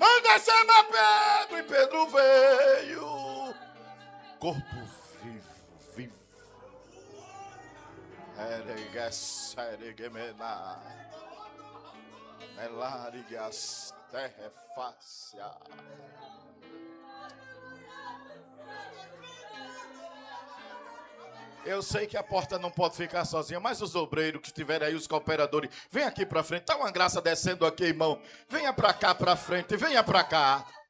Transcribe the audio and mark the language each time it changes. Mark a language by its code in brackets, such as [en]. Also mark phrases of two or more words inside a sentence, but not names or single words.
[pt] chama Pedro, e Pedro veio. Corpo vivo, vivo. Eregas, eregemena. Melarigas, terrefácia. Eu sei que a porta não pode ficar sozinha, mas os obreiros que estiverem aí, os cooperadores, vem aqui pra frente. Tá uma graça descendo aqui, irmão. Venha pra cá, pra frente, venha pra cá.